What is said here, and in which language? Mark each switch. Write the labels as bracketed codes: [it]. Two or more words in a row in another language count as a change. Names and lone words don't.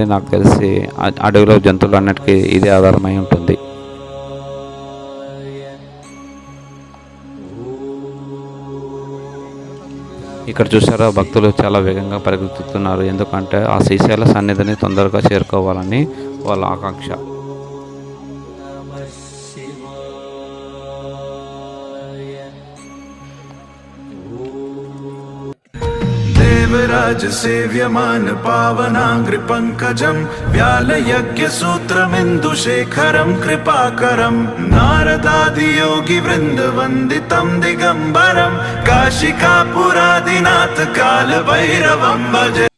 [te] నాకు తెలిసి అడవిలో జంతువులు అన్నిటికీ ఇదే ఆధారమై ఉంటుంది. ఇక్కడ చూసారా, భక్తులు చాలా వేగంగా పరిగెత్తుతున్నారు. ఎందుకంటే ఆ శ్రీశైల సన్నిధిని తొందరగా చేరుకోవాలని వాళ్ళ ఆకాంక్ష. [sa] देवराज सेव्यमान पावनांग्रि पंकजं व्यालयज्ञ सूत्रमिन्दुशेखरं कृपाकरं नारदादि योगी वृंद वंदितं दिगंबरं काशिकापुरादिनाथ काल भैरवं भजे।